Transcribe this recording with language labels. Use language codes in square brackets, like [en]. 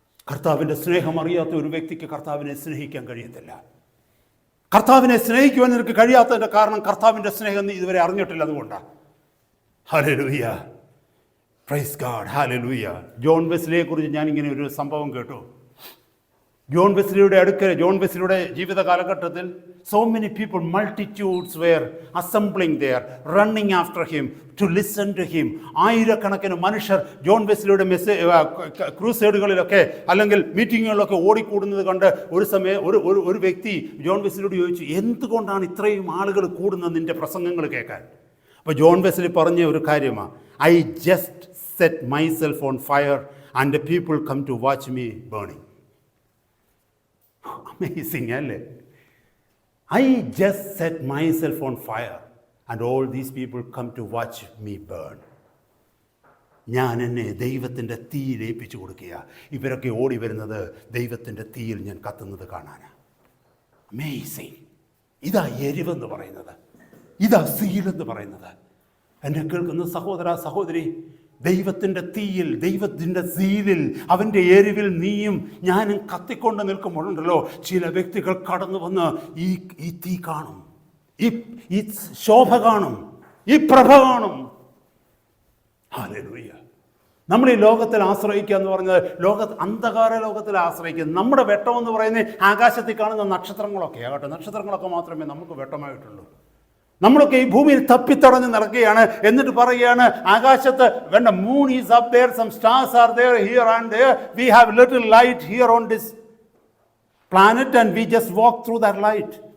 [ml] കർത്താവിൻ്റെ സ്നേഹം അറിയാത്ത ഒരു വ്യക്തിക്ക് കർത്താവിനെ സ്നേഹിക്കാൻ കഴിയത്തില്ല. കർത്താവിനെ സ്നേഹിക്കുവാൻ നിനക്ക് കഴിയാത്തതിൻ്റെ കാരണം കർത്താവിൻ്റെ സ്നേഹം നീ ഇതുവരെ അറിഞ്ഞിട്ടില്ല, അതുകൊണ്ടാണ്. Hallelujah, praise God, hallelujah. John വെസ്ലിയെ കുറിച്ച് ഞാനിങ്ങനെ ഒരു സംഭവം കേട്ടു. ജോൺ വെസ്ലിയുടെ അടുക്കൽ, ജോൺ വെസ്ലിയുടെ ജീവിത കാലഘട്ടത്തിൽ [en] so many people, multitudes were assembling there, running after him to listen to him. [ml] ആയിരക്കണക്കിന് മനുഷ്യർ ജോൺ വെസ്ലിയുടെ ക്രൂസേഡുകളിലൊക്കെ അല്ലെങ്കിൽ മീറ്റിങ്ങുകളിലൊക്കെ ഓടിക്കൂടുന്നത് കണ്ട് ഒരു സമയം ഒരു വ്യക്തി ജോൺ വെസ്ലിയോട് ചോദിച്ചു, എന്തുകൊണ്ടാണ് ഇത്രയും ആളുകൾ കൂടുന്നത് നിന്റെ പ്രസംഗങ്ങൾ കേൾക്കാൻ? അപ്പോൾ ജോൺ വെസ്ലി പറഞ്ഞ ഒരു കാര്യമാണ്, [en] I just set myself on fire and the people come to watch me burning. [ml] Amazing അല്ലേ? [en] I just set myself on fire and all these people come to watch me burn. [ml] ഞാൻ എന്നെ ദൈവത്തിൻ്റെ തീയിൽ ഏൽപ്പിച്ചു കൊടുക്കുക. ഇവരൊക്കെ ഓടി വരുന്നത് ദൈവത്തിൻ്റെ തീയിൽ ഞാൻ കത്തുന്നത് കാണാനാണ്. അമേസിങ്. ഇതാ എരിവെന്ന് പറയുന്നത്, ഇതാ സീലെന്ന് പറയുന്നത്. എന്നെ കേൾക്കുന്ന സഹോദര സഹോദരി, ദൈവത്തിൻ്റെ തീയിൽ, ദൈവത്തിൻ്റെ സീലിൽ, അവൻ്റെ എരിവിൽ നീയും ഞാനും കത്തിക്കൊണ്ട് നിൽക്കുമ്പോഴുണ്ടല്ലോ, ചില വ്യക്തികൾ കടന്നു വന്ന് ഈ തീ കാണും, ഈ ശോഭ കാണും, ഈ പ്രഭ കാണും. ഹല്ലേലൂയ. നമ്മൾ ഈ ലോകത്തിൽ ആശ്രയിക്കുക എന്ന് പറഞ്ഞത് അന്ധകാര ലോകത്തിൽ ആശ്രയിക്കുക. നമ്മുടെ വെട്ടം എന്ന് പറയുന്നത് ആകാശത്തിൽ കാണുന്ന നക്ഷത്രങ്ങളൊക്കെ ആകട്ടെ, നക്ഷത്രങ്ങളൊക്കെ മാത്രമേ നമുക്ക് വെട്ടമായിട്ടുള്ളൂ. നമ്മളൊക്കെ ഈ ഭൂമിയിൽ തപ്പിത്തടഞ്ഞ് നടക്കുകയാണ്. എന്നിട്ട് പറയുകയാണ് ആകാശത്ത്, [en] when the moon is up there, some stars are there here and there, we have little light here on this planet and we just walk through that light.